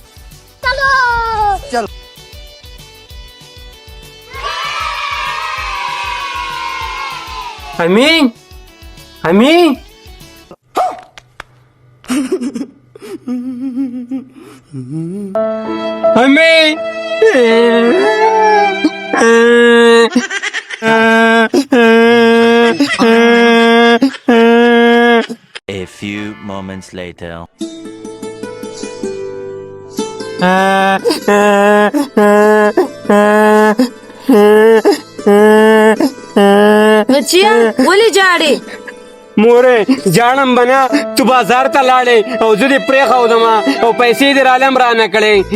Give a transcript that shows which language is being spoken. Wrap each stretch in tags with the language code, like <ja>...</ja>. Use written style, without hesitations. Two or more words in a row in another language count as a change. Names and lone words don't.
<en>همي همي همي A few moments later.</en> <ps>بچیا ولې جاړې؟ مورې جاړم به نه. تو بازار ته لاړې او زه دې پرېښودم او پیسې دې رالم رانه کړې.</ps>